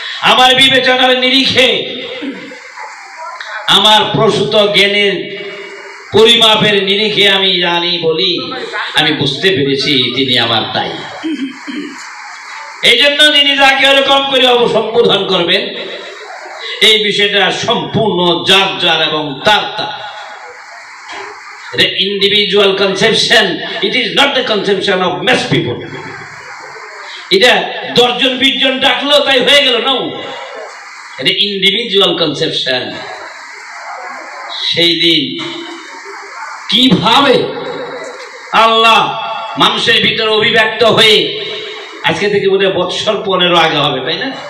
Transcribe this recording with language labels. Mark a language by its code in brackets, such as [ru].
[bn] আমার বিবেচনার নিরিখে, আমার প্রসূত জ্ঞানের পরিমাপের নিরিখে আমি জানি বলি আমি বুঝতে পেরেছি তিনি আমার তাই। এই জন্য তিনি যাকে ওরকম করে অবসম্বোধন করবেন এই বিষয়টা সম্পূর্ণ যার যার এবং তার তার। [en] The individual conception, it is not the conception of mass people. [bn] এটা 10 জন 20 জন ডাকলো তাই হয়ে গেল না, এটা ইন্ডিভিজুয়াল কনসেপশন। সেই দিন কিভাবে আল্লাহ মানুষের ভিতরে অভিব্যক্ত হয়ে, আজকে থেকে বোধহয় বৎসর 15 আগে হবে, তাই না?